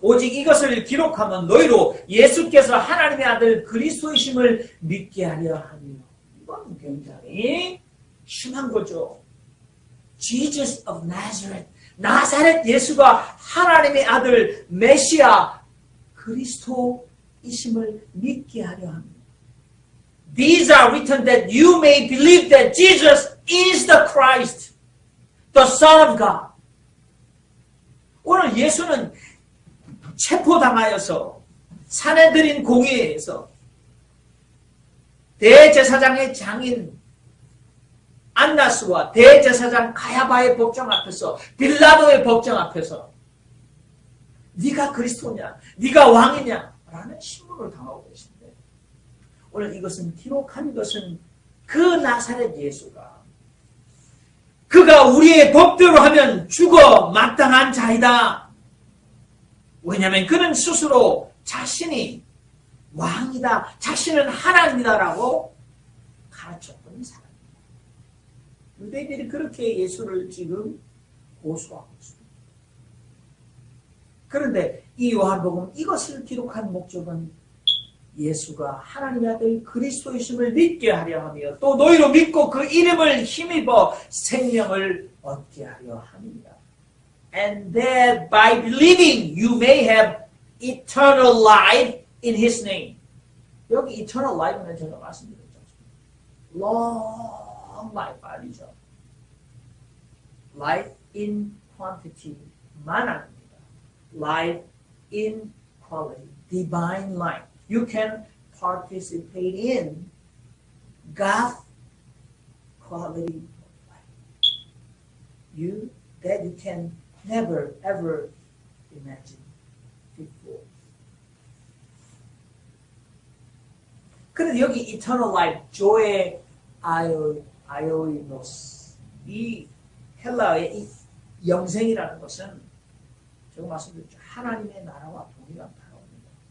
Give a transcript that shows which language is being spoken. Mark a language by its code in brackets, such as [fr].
[ko] 오직 이것을 기록하면 너희로 예수께서 하나님의 아들 그리스도이심을 믿게 하려 하며. 이건 굉장히 심한 거죠. [en] Jesus of Nazareth, [ko] 나사렛 예수가 하나님의 아들 메시아 그리스도이심을 믿게 하려 합니다. [en] These are written that you may believe that Jesus is the Christ, the Son of God. [ko] 오늘 예수는 체포당하여서 산헤드린 공회에서 대제사장의 장인 안나스와 대제사장 가야바의 법정 앞에서 빌라도의 법정 앞에서 네가 그리스도냐? 네가 왕이냐? 라는 신문을 당하고 계신데 오늘 이것은 기록한 것은 그 나사렛 예수가 그가 우리의 법대로 하면 죽어 마땅한 자이다. 왜냐하면 그는 스스로 자신이 왕이다. 자신은 하나님이다라고 가르쳤던 사람입니다. 유대인들이 그렇게 예수를 지금 고소하고 있습니다. 그런데 이 요한복음 이것을 기록한 목적은 예수가 하나님의 아들 그리스도이심을 믿게 하려 하며 또 너희로 믿고 그 이름을 힘입어 생명을 얻게 하려 함이니라. [en] And that by believing you may have eternal life in His name. [ko] 여기 eternal life는 제가 말씀드렸죠. [en] long life [ko] 아니죠. [en] life in quantity [ko] 만 아닙니다. [en] life in quality, divine life. You can participate in God's quality of life. That you can never ever imagine before. [ko] 그런데 여기 eternal life, 조의 아이오이노스, 이 헬라어의 이 영생이라는 것은 제가 말씀드렸죠. 하나님의 나라와 동일한 단어입니다.